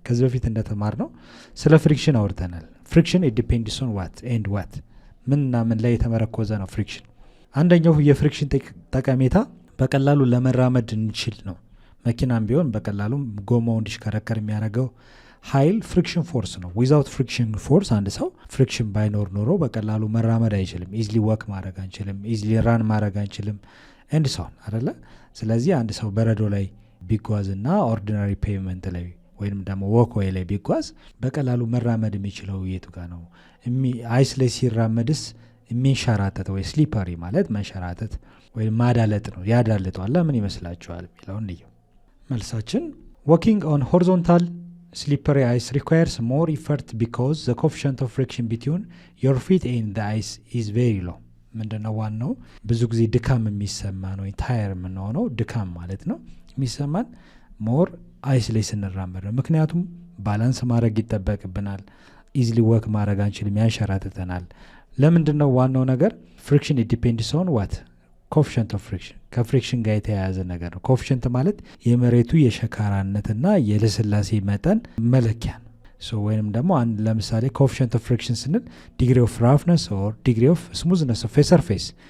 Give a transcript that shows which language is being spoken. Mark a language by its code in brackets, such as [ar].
[am] ከዚህ በፊት እንደተማርነው ስለ ፍሪክሽን አውርተናል። ፍሪክሽን [en] it depends on what and what [am] ምንና ምን ላይ የተመረኮዘ ነው ፍሪክሽን። አንደኛው የፍሪክሽን ጠቀሜታ በቀላሉ ለመራመድ እንችል ነው። መኪናም ቢሆን በቀላሉ ጎማው እንዲሽከረከር የሚያደርገው ኃይል ፍሪክሽን ፎርስ ነው። ዊዛውት ፍሪክሽን ፎርስ አንድ ሰው ፍሪክሽን ባይኖር ኖሮ በቀላሉ መራመድ አይችልም። ኢዝሊ ወክ ማድረግ አንችልም። ኢዝሊ ራን ማድረግ አንችልም። ኤንድ ሶን አይደለ? ስለዚህ አንድ ሰው በረዶ ላይ ቢጓዝና ኦርዲናሪ ፔቭመንት ላይ ወይንም ደግሞ ወክዌይ ላይ ቢጓዝ በቀላሉ መራመድ የሚችለው የቱ ጋር ነው? አይስ ላይ ሲራመድስ የሚንሸራተት ወይ ስሊፐሪ ማለት መንሸራተት ወይ ማዳለጥ ነው። ያዳልጠዋል። ለምን ይመስላችኋል የሚለውን እንየው። መልሳችን [en] walking on horizontal slippery ice requires more effort because the coefficient of friction between your feet and the ice is very low። [am] ምንድነው ዋናው? ብዙ ጊዜ ድካም የሚሰማን ወይ ታየር የምንሆነው ድካም ማለት ነው የሚሰማን ሞር አይስ ላይ ስንራመድ ነው። ምክንያቱም ባላንስ ማድረግ ይጠበቅብናል። ኢዝሊ ወክ ማድረግ አንችልም፣ ያንሸራትተናል። ለምንድነው ዋናው ነገር? ፍሪክሽን [en] it depends on what coefficient of friction [am] ከፍሪክሽን ጋር የተያያዘ ነገር ነው። ኮኤፊሽንት ማለት የመሬቱ የሸካራነትና የልስላሴ መጠን መለኪያ ነው። ወይንም ደግሞ ለምሳሌ [en] coefficient of friction [am] ስንል [en] degree of roughness or degree of smoothness of a surface